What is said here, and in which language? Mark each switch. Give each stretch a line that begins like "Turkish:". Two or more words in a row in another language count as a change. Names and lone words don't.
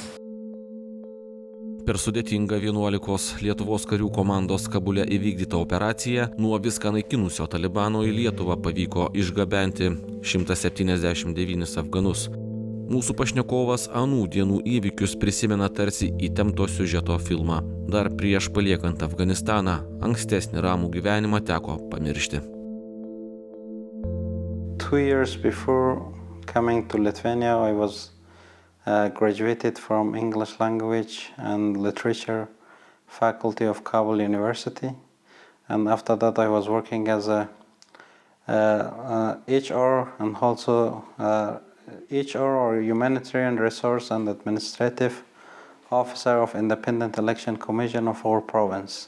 Lithuanian: Per sudėtingą 11 Lietuvos karių komandos Kabule įvykdytą operaciją nuo viską naikinusio Talibano į Lietuvą pavyko išgabenti 179 afganus. Mūsų pašnekovas anų dienų įvykius prisimena tarsi įtempto siužeto filmą. Dar prieš paliekant Afganistaną, ankstesnį ramų gyvenimą teko pamiršti.
English: 2 years before coming to Lithuania, I was graduated from English Language and Literature Faculty of Kabul University. And after that I was working as a HR and also HR or Humanitarian Resource and Administrative Officer of Independent Election Commission of our province.